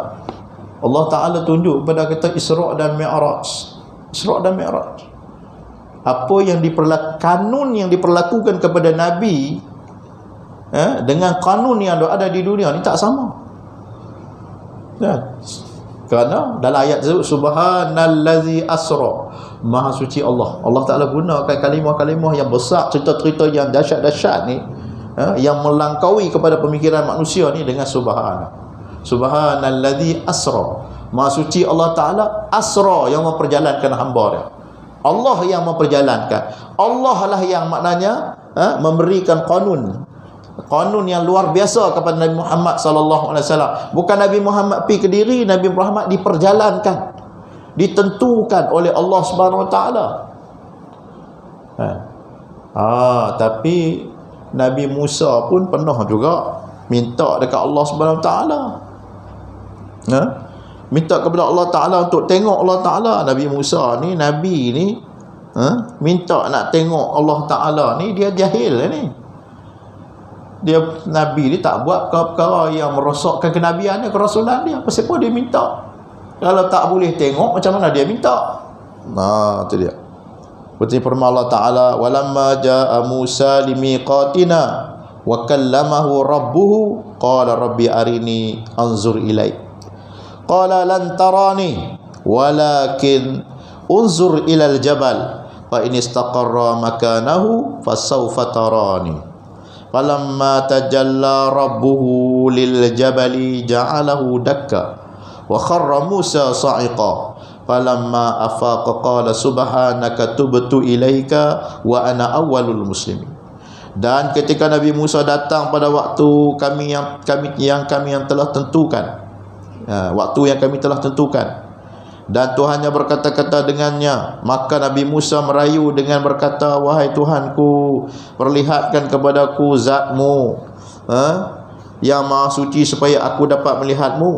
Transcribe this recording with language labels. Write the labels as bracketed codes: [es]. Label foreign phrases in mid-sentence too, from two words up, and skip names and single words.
[ms] Allah Ta'ala tunjuk kepada kita Isra' dan Mi'raj. Isra' dan Mi'raj. Apa yang kanun yang diperlakukan kepada Nabi dengan kanun yang ada di dunia ni tak sama. Kerana dalam ayat tersebut, [ar] سبحان الذي أسرى, [ms] maha suci Allah. Allah Ta'ala gunakan kalimah-kalimah yang besar, cerita-cerita yang dahsyat-dahsyat ni, yang melangkaui kepada pemikiran manusia ni dengan [ar] سبحان الذي أسرى. [ms] Maha suci Allah Ta'ala, asra, yang memperjalankan hamba dia. Allah yang memperjalankan. Allah lah yang maknanya memberikan kanun yang luar biasa kepada Nabi Muhammad SAW. Bukan Nabi Muhammad pergi ke diri, Nabi Muhammad diperjalankan, ditentukan oleh Allah [ar] سبحانه وتعالى. [ms] Tapi Nabi Musa pun pernah juga minta dekat Allah [ar] سبحانه وتعالى, [ms] minta kepada Allah Ta'ala untuk tengok Allah Ta'ala. Nabi Musa ni, Nabi ni, minta nak tengok Allah Ta'ala ni, dia jahil ni. Dia Nabi ni tak buat perkara yang merosakkan kenabian dia, kerasulan dia. Pasal apa dia minta? Kalau tak boleh tengok, macam mana dia minta? Itu dia. Seperti firman Allah Ta'ala, [ar] ولما جاء موسى لميقاتنا وكلمه ربه قال رب أرني أنظر إليك. قال لن تراني ولكن انظر إلى الجبل فإن استقر مكانه فسوف تراني. فلما تجلى ربه للجبل جعله دكا وخر موسى صعقا. فلما أفاق قال سبحانك تبت إليك وأنا أول المسلمين. [ms] Dan ketika Nabi Musa datang pada waktu kami yang telah tentukan, waktu yang kami telah tentukan, dan Tuhannya berkata-kata dengannya, maka Nabi Musa merayu dengan berkata, wahai Tuhanku, perlihatkan kepadaku zatmu yang maha suci supaya aku dapat melihatmu.